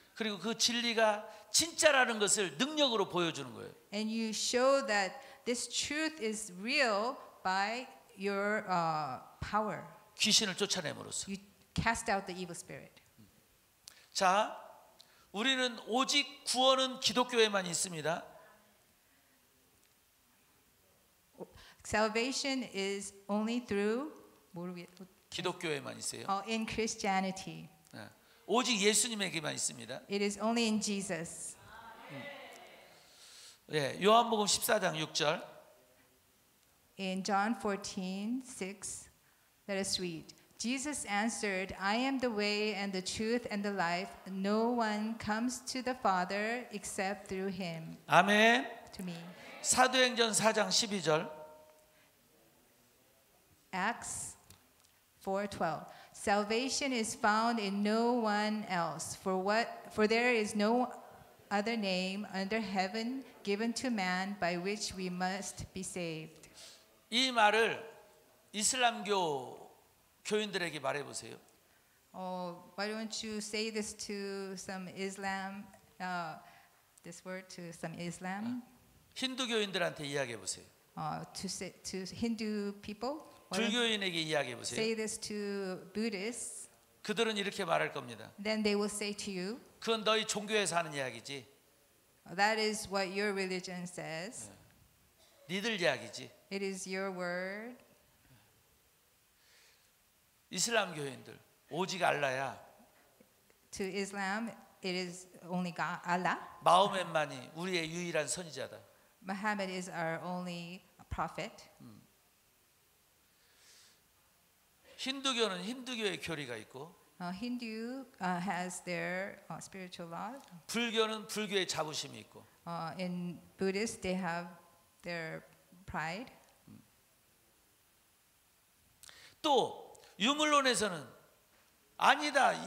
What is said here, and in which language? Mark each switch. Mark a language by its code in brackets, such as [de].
[ko] 그리고 그 진리가 진짜라는 것을 능력으로 보여주는 거예요. [en] and you show that this truth is real by your power. [ko] 귀신을 쫓아내므로써. [en] You cast out the evil spirit. [ko] 자, 우리는 오직 구원은 기독교에만 있습니다. [en] Salvation is only through [ko] 기독교에만 있어요. [en] in Christianity. [ko] 오직 예수님에게만 있습니다. [en] It is only in Jesus. [ko] 예, 요한복음 14장 6절. [en] In John 14:6, let us read. Jesus answered, I am the way and the truth and the life. No one comes to the Father except through him. [ko] 아멘. [en] To me. [ko] 사도행전 4장 12절. [en] Acts 4:12. Salvation is found in no one else, for there is no other name under heaven given to man by which we must be saved. [ko] 이 말을 이슬람교 교인들에게 말해 보세요. [en] Why don't you say this to some Islam? This word to some Islam? [ko] 힌두 교인들한테 이야기해 보세요. [en] To Hindu people? [ko] 불교인에게 이야기해 보세요. [en] Say this to Buddhists. [ko] 그들은 이렇게 말할 겁니다. [en] Then they will say to you, [ko] 그건 너희 종교에서 하는 이야기지. [en] that is what your religion says. [ko] 니들 이야기지. [en] It is your word. [ko] 이슬람 교인들 오직 알라야. [en] To Islam, it is only God, Allah. [ko] 마호멧만이 우리의 유일한 선지자다. [en] Muhammad is our only prophet. [ko] 힌두교는 힌두교의 교리가 있고 [en] Hindu has their spiritual law. [ko] 불교는 불교의 자부심이 있고 [en] In Buddhist, they have their pride. [ko] 또 유물론에서는 아니다.